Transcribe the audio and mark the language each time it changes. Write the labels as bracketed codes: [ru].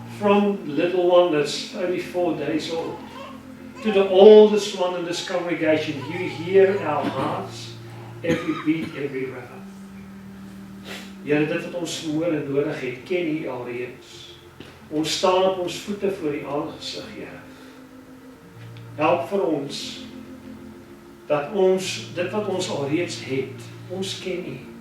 [en] From the little one that's only 4 days old to the oldest one in this congregation. You hear our hearts, every beat, every rhythm. [af] Here, dit wat ons môre nodig het, ken U alreeds. Ons staan op ons voete voor U aangesig, Here. Help vir ons dat ons dit wat ons alreeds het, ons ken U.